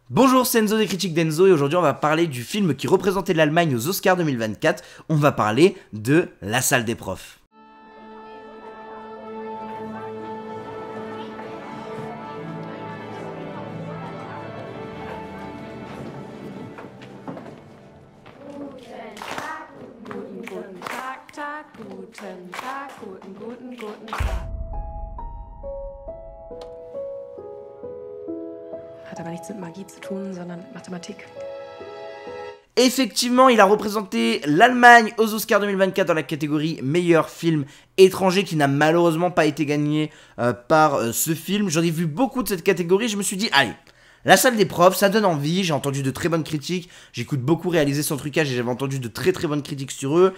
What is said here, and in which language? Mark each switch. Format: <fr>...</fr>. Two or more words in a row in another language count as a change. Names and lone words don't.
<fr>Bonjour, c'est Enzo des critiques d'Enzo et aujourd'hui on va parler du film qui représentait l'Allemagne aux Oscars 2024. On va parler de La Salle des Profs.</fr> <de>Guten Tag, guten Tag. Hat aber nichts mit Magie zu tun, sondern mit Mathematik.</de> <fr>Effectivement, il a représenté l'Allemagne aux Oscars 2024 dans la catégorie meilleur film étranger qui n'a malheureusement pas été gagné par ce film. J'en ai vu beaucoup de cette catégorie, je me suis dit, allez, La Salle des Profs, ça donne envie, j'ai entendu de très bonnes critiques, j'écoute beaucoup Réalisé sans trucage et j'avais entendu de très bonnes critiques sur eux.</fr>